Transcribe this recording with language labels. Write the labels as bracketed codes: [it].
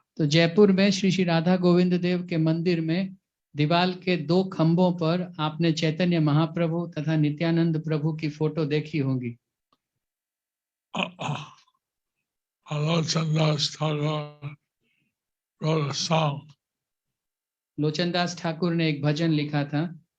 [hi] तो जयपुर में श्री श्री राधा गोविंद देव के मंदिर में दीवाल के 2 खंभों पर आपने चैतन्य महाप्रभु तथा नित्यानंद प्रभु की फोटो देखी होगी। [en] Lochandas Thakur wrote a song. [hi] Lochan Das Thakur ने एक भजन लिखा था।